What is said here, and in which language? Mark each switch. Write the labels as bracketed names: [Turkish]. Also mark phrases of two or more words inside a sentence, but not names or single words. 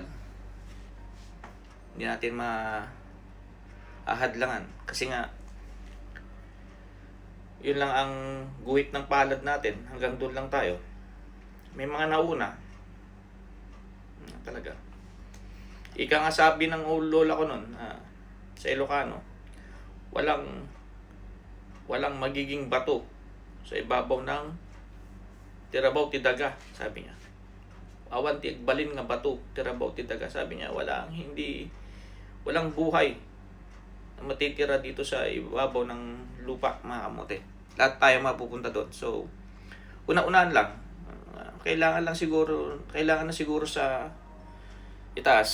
[Filipino] Hindi natin maahadlangan kasi nga yun lang ang guhit ng palad natin, hanggang doon lang tayo. May mga nauna talaga. Ika nga sabi ng lola ko nun sa Ilocano, walang magiging bato sa ibabaw ng [Iloko] tirabaw ti daga, [Filipino] sabi niya. [Iloko] Awan ti balin nga bato tirabaw ti daga, [Filipino] sabi niya. Walang buhay na matitira dito sa ibabaw ng lupa mga kamote. Lahat tayo mapupunta doon. So una-unahan lang, kailangan na siguro sa itaas.